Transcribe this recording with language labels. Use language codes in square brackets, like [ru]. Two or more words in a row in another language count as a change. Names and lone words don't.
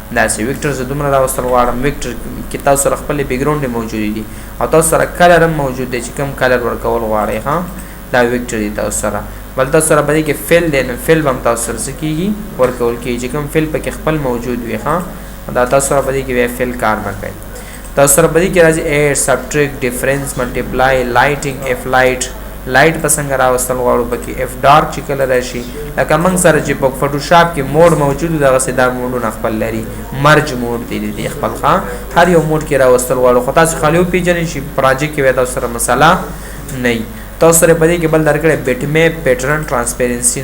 [ps] داسې ویکټر زه دومره راوستل غواړم. ویکټر کې تاسو سره خپلې بیکګراوند موجودې دي او تاسو سره کلر هم موجود دی چې کوم کلر ورکول غواړئ، ښه؟ دا ویکټر دی تاسو سره. بل تاسو سره په دې کې فل دی، نو فل به هم تاسو سره څه کېږي؟ ورکول کېږي. چې کوم فل پکې خپل موجود وي، ښه؟ دا تاسو سره په دې کې بیا فل کار نه کوي. تاسو سره په دې کې راځي [en] add, subtract, difference, multiply, lighting, if light. [ps] لایټ په څنګه راوستل غواړو پکې، [en] if dark [ps] چې کله راشي، لکه موږ سره چې په فوټوشاپ کې موډ موجود و، دغسې دا موډونه خپل لري. مرج موډ دی د دې خپل، ښه؟ هر یو موډ کې راوستل غواړو، خو تاسو خالي وپېژنئ چې پروجیکټ کې بیا تاسو سره مسله نه وي. تاسو سره په دې کې بل درکړی [en] bitmap, pattern, transparency.